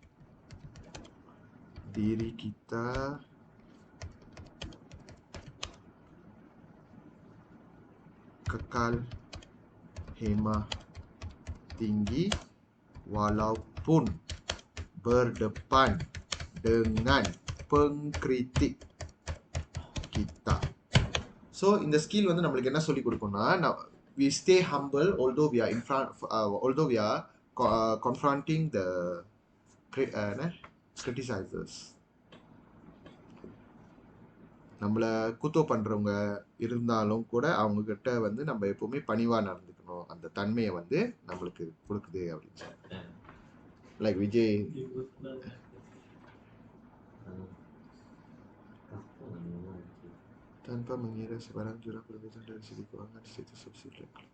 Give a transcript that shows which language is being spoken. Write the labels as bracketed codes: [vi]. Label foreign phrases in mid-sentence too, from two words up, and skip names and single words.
[ms] diri kita kekal hemah tinggi walaupun berdepan dengan pengkritik kita. [ta] So இந்த ஸ்கில் வந்து நம்மளுக்கு என்ன சொல்லி கொடுக்கும்னா, [en] we stay humble although we are in front although we are confronting the criticizers. [ta] நம்மள குத்தோ பண்றவங்க இருந்தாலும் கூட அவங்க கிட்ட வந்து நம்ம எப்பவுமே பணிவா நடந்துக்கணும். அந்த தன்மையை வந்து நம்மளுக்கு கொடுக்குது அப்படின்னு சொல்லிட்டு. [ms] லைக் விஜய் tanpa mengira sebarang jurang perbezaan dari segi keuangan, status sosial.